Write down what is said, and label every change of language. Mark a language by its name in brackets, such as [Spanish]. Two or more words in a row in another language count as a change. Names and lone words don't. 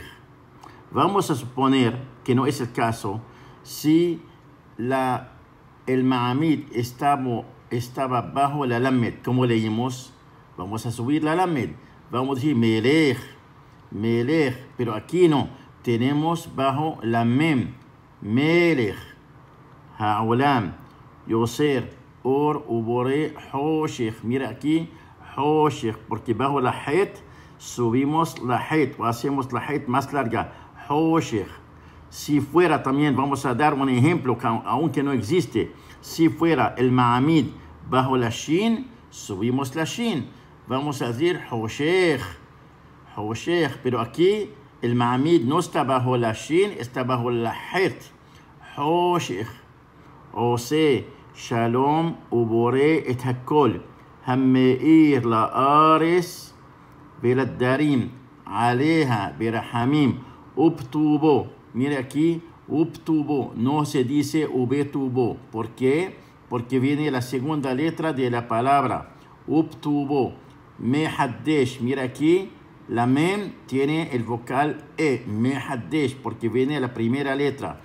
[Spanish] Vamos a suponer que no es el caso si el ma'amid estaba bajo la lamed. ¿Cómo leímos? Vamos a subir la lamed. Vamos a decir [Hebrew] מלך, מלך. [Spanish] Pero aquí no. Tenemos bajo la mem. [Hebrew] מלך העולם יוצר אור ובורא חושך. [Spanish] Mira aquí, hoshech. Porque bajo la het subimos la het o hacemos la het más larga. Hoshech. Si fuera también, vamos a dar un ejemplo, aunque no existe. Si fuera el ma'amid bajo la shin, subimos la shin. Vamos a decir [Hebrew] חושך, חושך. [Spanish] Pero aquí el ma'amid no está bajo la shin, está bajo la het. Hoshech. [Hebrew] עושה שלום ובורא את הכל. המאיר לארץ ולדרים עליה ברחמים ובטובו. [Spanish] Mire aquí, ubtubo, no se dice ubetubo. ¿Por qué? Porque viene la segunda letra de la palabra. [Hebrew] ובטובו מחדש. [Spanish] Mira aquí, la mem tiene el vocal E, mehaddesh, porque viene la primera letra.